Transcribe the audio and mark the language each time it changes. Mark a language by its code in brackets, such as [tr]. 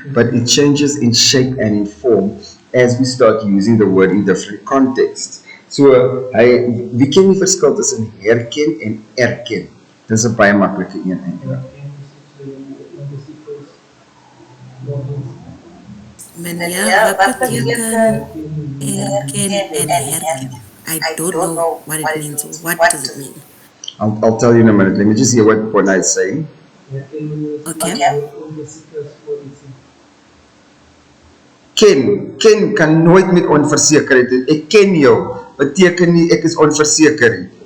[en] But it changes in shape and in form as we start using the word in different contexts. [af] So, wie ken die verskil tussen herken en erken? Dis 'n baie maklike een eintlik. Meneer, wat beteken erken en herken? [en] I don't know what it means. What does it mean? I'll tell you in a minute. Let me just hear what Bona is saying. Okay. [af] Ken kan nooit met onversekerheid doen. Ek ken jou, beteken nie ek is onverseker nie.